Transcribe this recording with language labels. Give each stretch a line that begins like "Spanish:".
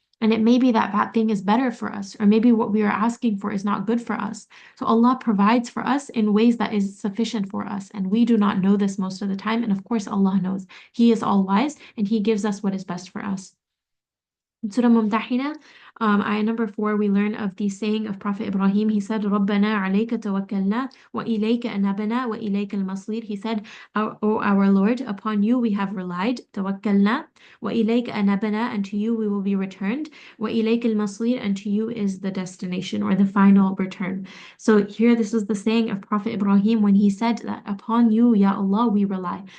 English: And it may be that that thing is better for us, or maybe what we are asking for is not good for us. So Allah provides for us in ways that is sufficient for us. And we do not know this most of the time. And of course, Allah knows. He is all wise and He gives us what is best for us. In Surah Mumtahina, ayah number 4, we learn of the saying of Prophet Ibrahim. He said,
Arabic: رَبَّنَا عَلَيْكَ تَوَكَّلْنَا وَإِلَيْكَ أَنَبْنَا وَإِلَيْكَ الْمَصِيرُ.
English: He said, O our Lord, upon you we have relied,
Arabic: توكلنا, وَإِلَيْكَ أَنَبْنَا,
English: and to you we will be returned,
Arabic: وَإِلَيْكَ الْمَصِيرُ,
English: and to you is the destination or the final return. So here this is the saying of Prophet Ibrahim when he said that upon you, Ya Allah, we rely.